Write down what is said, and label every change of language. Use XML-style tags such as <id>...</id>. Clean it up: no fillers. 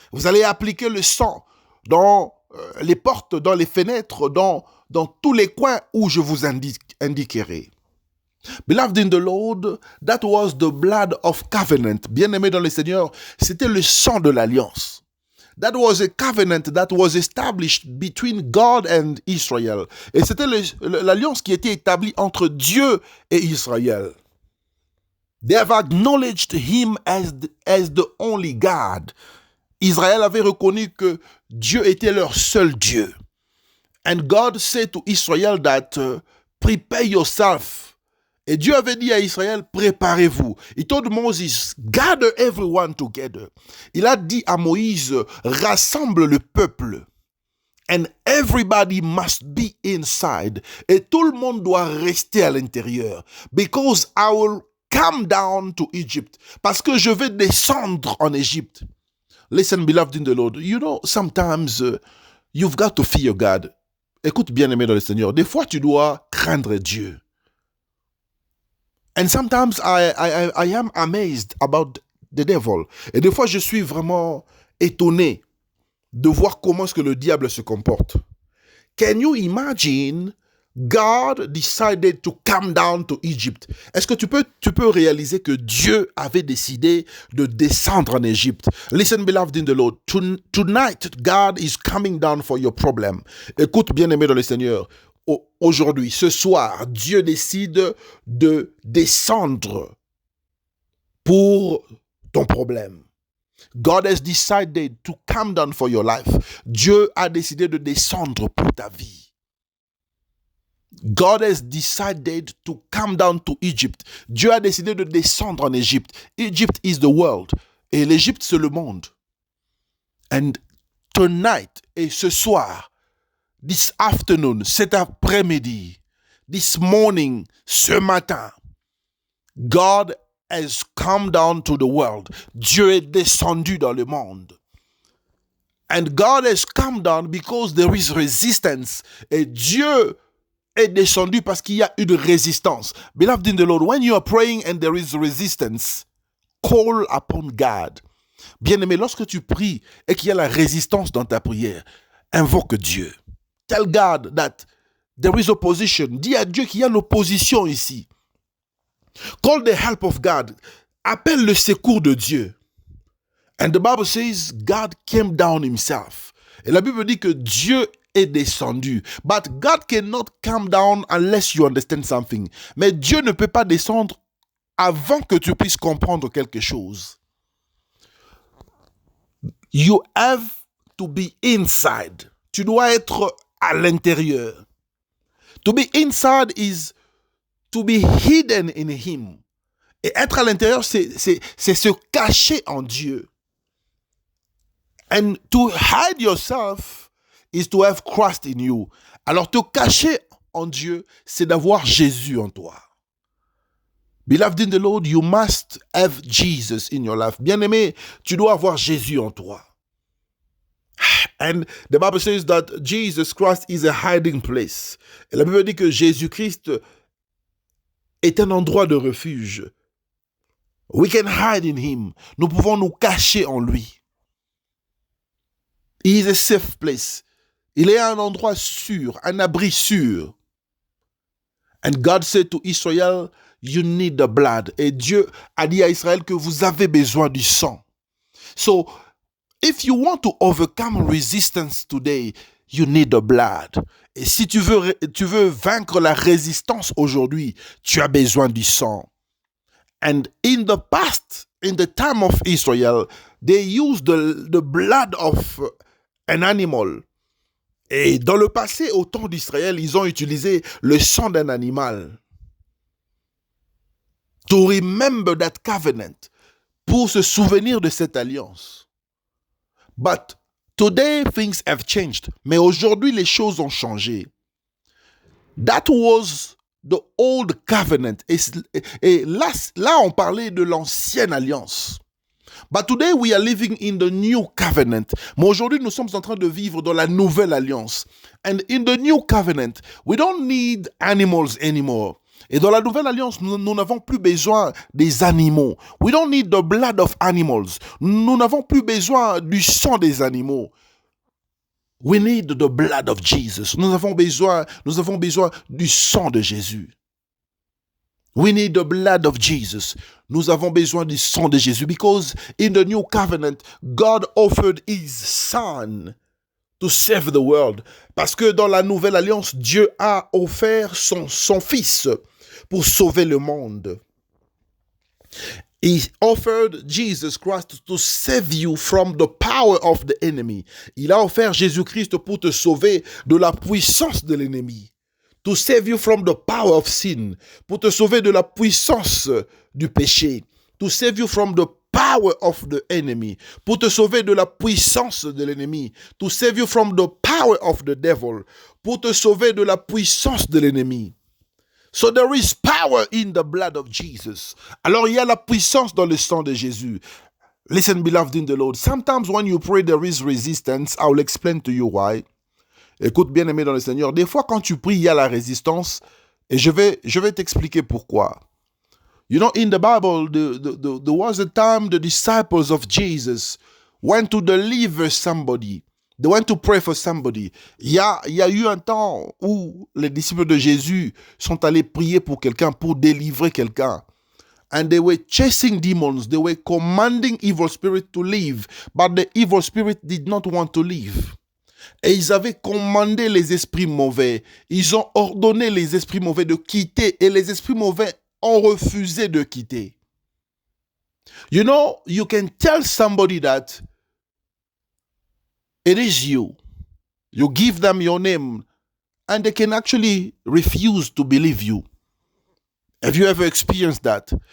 <fr>Vous allez appliquer le sang dans les portes, dans les fenêtres, dans tous les coins où je vous indiquerai.</fr> <en>Beloved in the Lord, that was the blood of covenant.</en> <fr>Bien-aimé dans le Seigneur, c'était le sang de l'alliance.</fr> <en>That was a covenant that was established between God and Israel.</en> <fr>Et c'était l'alliance qui était établie entre Dieu et Israël.</fr> <en>They have acknowledged him as the only God.</en> <fr>Israël avait reconnu que Dieu était leur seul Dieu.</fr> <en>And God said to Israel that prepare yourself.</en> <fr>Et Dieu avait dit à Israël, préparez-vous.</fr> <en>He told Moses, gather everyone together.</en> <fr>Il a dit à Moïse, rassemble le peuple.</fr> <en>And everybody must be inside.</en> <fr>Et tout le monde doit rester à l'intérieur.</fr> <en>Because I will come down to Egypt.</en> <fr>Parce que je vais descendre en Égypte.</fr> <en>Listen, beloved in the Lord. You know, sometimes you've got to fear God.</en> <fr>Écoute, bien-aimé dans le Seigneur. Des fois, tu dois craindre Dieu.</fr> <en>And sometimes I am amazed about the devil.</en> <fr>Et des fois, je suis vraiment étonné de voir comment est-ce que le diable se comporte.</fr> <en>Can you imagine God decided to come down to Egypt?</en> <fr>Est-ce que tu peux réaliser que Dieu avait décidé de descendre en Égypte?</fr> <en>Listen, beloved in the Lord. Tonight, God is coming down for your problem.</en> <fr>Écoute, bien-aimé dans le Seigneur. Aujourd'hui, ce soir, Dieu décide de descendre pour ton problème.</fr> <en>God has decided to come down for your life.</en> <fr>Dieu a décidé de descendre pour ta vie.</fr> <en>God has decided to come down to Egypt.</en> <fr>Dieu a décidé de descendre en Égypte.</fr> <en>Egypt is the world.</en> <fr>Et l'Égypte, c'est le monde.</fr> <en>And tonight,</en> <fr>et ce soir,</fr> <en>this afternoon,</en> <fr>cet après-midi,</fr> <en>this morning,</en> <fr>ce matin,</fr> <en>God has come down to the world.</en> <fr>Dieu est descendu dans le monde.</fr> <en>And God has come down because there is resistance.</en> <fr>Et Dieu est descendu parce qu'il y a une résistance.</fr> <en>Beloved in the Lord, when you are praying and there is resistance, call upon God.</en> <fr>Bien-aimé, lorsque tu pries et qu'il y a la résistance dans ta prière, invoque Dieu.</fr> <en>Tell God that there is opposition.</en> <fr>Dis à Dieu qu'il y a l'opposition ici.</fr> <en>Call the help of God.</en> <fr>Appelle le secours de Dieu.</fr> <en>And the Bible says God came down himself.</en> <fr>Et la Bible dit que Dieu est descendu.</fr> <en>But God cannot come down unless you understand something.</en> <fr>Mais Dieu ne peut pas descendre avant que tu puisses comprendre quelque chose.</fr> <en>You have to be inside.</en> <fr>Tu dois être à l'intérieur.</fr> <en>To be inside is to be hidden in him.</en> <fr>Et être à l'intérieur, c'est se cacher en Dieu.</fr> <en>And to hide yourself is to have Christ in you.</en> <fr>Alors te cacher en Dieu, c'est d'avoir Jésus en toi.</fr> <en>Beloved in the Lord, you must have Jesus in your life.</en> <fr>Bien-aimé, tu dois avoir Jésus en toi.</fr> <en>And the Bible says that Jesus Christ is a hiding place.</en> <fr>Et la Bible dit que Jésus-Christ est un endroit de refuge. We can hide in him. Nous pouvons nous cacher en lui. He is a safe place. Il est un endroit sûr, un abri sûr.</fr> <en>And God said to Israel, you need the blood.</en> <fr>Et Dieu a dit à Israël que vous avez besoin du sang.</fr> <en>So, if you want to overcome resistance today, you need the blood.</en> <fr>Et si tu veux vaincre la résistance aujourd'hui, tu as besoin du sang.</fr> <en>And in the past, in the time of Israel, they used the blood of an animal.</en> <fr>Et dans le passé, au temps d'Israël, ils ont utilisé le sang d'un animal.</fr> <en>To remember that covenant.</en> <fr>Pour se souvenir de cette alliance.</fr> <en>But today things have changed.</en> <fr>Mais aujourd'hui, les choses ont changé.</fr> <en>That was the old covenant.</en> <fr>Et là, on parlait de l'ancienne alliance.</fr> <en>But today we are living in the new covenant.</en> <fr>Mais aujourd'hui, nous sommes en train de vivre dans la nouvelle alliance.</fr> <en>And in the new covenant, we don't need animals anymore.</en> <fr>Et dans la nouvelle alliance, nous n'avons plus besoin des animaux.</fr> <en>We don't need the blood of animals.</en> <fr>Nous n'avons plus besoin du sang des animaux.</fr> <en>We need the blood of Jesus.</en> <fr>Nous avons besoin du sang de Jésus.</fr> <en>We need the blood of Jesus.</en> <fr>Nous avons besoin du sang de Jésus</fr> <en>because in the new covenant, God offered his son to save the world.</en> <fr>Parce que dans la nouvelle alliance, Dieu a offert son fils pour sauver le monde.</fr> <en>He offered Jesus Christ to save you from the power of the enemy.</en> <fr>Il a offert Jésus-Christ pour te sauver de la puissance de l'ennemi.</fr> <en>To save you from the power of sin.</en> <fr>Pour te sauver de la puissance du péché.</fr> <en>To save you from the power of the enemy.</en> <fr>Pour te sauver de la puissance de l'ennemi.</fr> <en>To save you from the power of the devil.</en> <fr>Pour te sauver de la puissance de l'ennemi.</fr> <en>So there is power in the blood of Jesus.</en> <fr>Alors il y a la puissance dans le sang de Jésus.</fr> <en>Listen, beloved in the Lord. Sometimes when you pray there is resistance. I will explain to you why.</en> <fr>Écoute, bien-aimé dans le Seigneur, des fois quand tu pries, il y a la résistance et je vais t'expliquer pourquoi.</fr> <en>You know, in the Bible, there was a time the disciples of Jesus went to deliver somebody. They went to pray for somebody.</en> <fr>Il y a eu un temps où les disciples de Jésus sont allés prier pour quelqu'un, pour délivrer quelqu'un.</fr> <en>And they were chasing demons. They were commanding evil spirit to leave. But the evil spirit did not want to leave.</en> <fr>Et ils avaient commandé les esprits mauvais. Ils ont ordonné les esprits mauvais de quitter. Et les esprits mauvais ont refusé de quitter.</fr> <en>You know, you can tell somebody that it is you. You give them your name and they can actually refuse to believe you. Have you ever experienced that?</en>